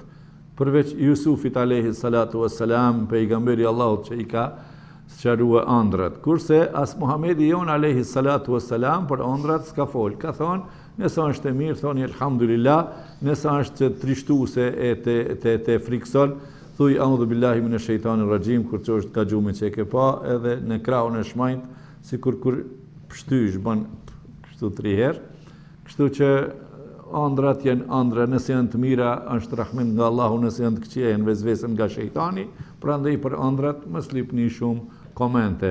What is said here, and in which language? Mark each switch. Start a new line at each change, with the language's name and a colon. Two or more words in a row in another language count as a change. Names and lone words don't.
Albanian: Përveç Jusufit
Arabic: عليه الصلاة والسلام,
Albanian: pejgamberi Allahut që i ka sqaruar ëndrat. Kurse as Muhamedi jon
Arabic: عليه الصلاة والسلام
Albanian: për ëndrat s'ka fol. Ka thonë, nëse është e mirë, thoni elhamdulillah, nëse është trishtuese e te frikson, thuj
Arabic: أعوذ بالله من الشيطان الرجيم,
Albanian: kur që është ka gjumin që e ke pa, edhe në krahun e shmajt, sikur kur pshtysh bën kështu 3 herë. Kështu që ëndrat janë ëndra, nëse janë të mira është rahmet nga Allahu, nëse janë të këqija janë vezvese nga shejtani, prandaj për ëndrat mos lipni shumë komente.